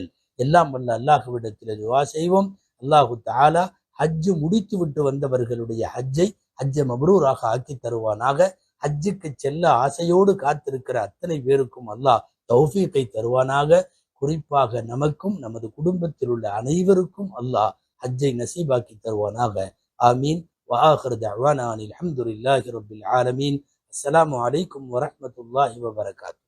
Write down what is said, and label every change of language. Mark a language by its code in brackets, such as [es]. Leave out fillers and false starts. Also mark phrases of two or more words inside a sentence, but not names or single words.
[ta] எல்லாம் வல்ல அல்லாஹ்விடத்தில் துஆ செய்வோம். [ar] الله تعالى [ta] ஹஜ்ஜு முடித்து விட்டு வந்தவர்களுடைய ஹஜ்ஜை மப்ரூராக ஆக்கி தருவானாக. ஹஜ்ஜுக்கு செல்ல ஆசையோடு காத்திருக்கிற அத்தனை பேருக்கும் அல்லாஹ் தௌஃபீகை தருவானாக. குறிப்பாக நமக்கும் நமது குடும்பத்தில் உள்ள அனைவருக்கும் அல்லாஹ் ஹஜ்ஜை நசீபாக்கி தருவானாக. ஆமீன். [ar] وآخر دعوانا أن الحمد لله رب العالمين. السلام عليكم ورحمة الله وبركاته.